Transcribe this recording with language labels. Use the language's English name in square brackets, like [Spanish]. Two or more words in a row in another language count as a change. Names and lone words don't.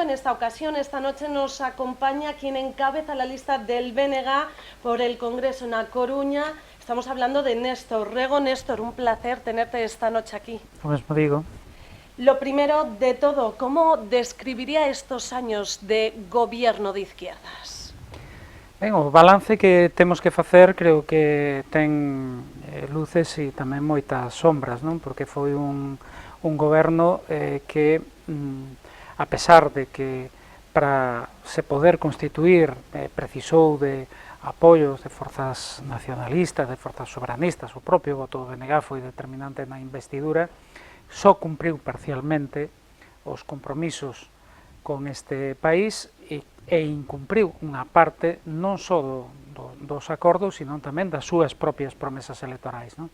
[Spanish] En esta ocasión, esta noche, nos acompaña quien encabeza la lista del BNG por el Congreso en A Coruña. Estamos hablando de Néstor Rego. Néstor, un placer tenerte esta noche aquí. [Galician] Lo mesmo digo. [Spanish] Lo primero de todo, ¿cómo describiría estos años de gobierno de izquierdas? [Galician] Ben, o balance que temos que facer creo que ten luces e tamén moitas sombras, non? Porque foi un goberno que, a pesar de que para se poder constituir precisou de apoios de forzas nacionalistas, de forzas soberanistas, o propio voto do BNG foi determinante na investidura, só cumpriu parcialmente os compromisos con este país e incumpriu unha parte non só dos acordos, sino tamén das súas propias promesas electorais, non?